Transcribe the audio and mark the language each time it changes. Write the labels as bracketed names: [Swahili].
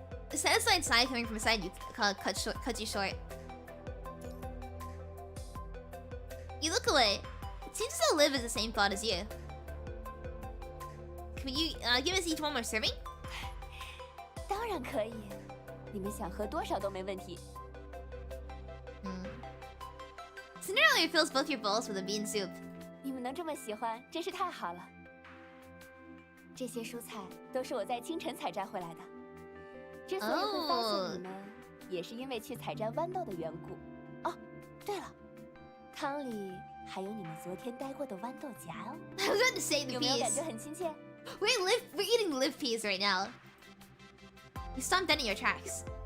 [English] The satisfied sigh coming from a side you cuts you short. You look away. It seems as though Liv is the same thought as you. Can you give us each one more serving? [Chinese] 当然可以，你们想喝多少都没问题。 Cinderella fills both your bowls with a bean soup. 你们能这么喜欢，真是太好了。这些蔬菜都是我在清晨采摘回来的。之所以会发现你们，也是因为去采摘豌豆的缘故。哦，对了，汤里还有你们昨天待过的豌豆荚哦。 [English] I was going to say the [Chinese] 有没有 [English] peas. [Chinese] 感觉很亲切？ [English] We're eating the live peas right now. You stomped dead in your tracks.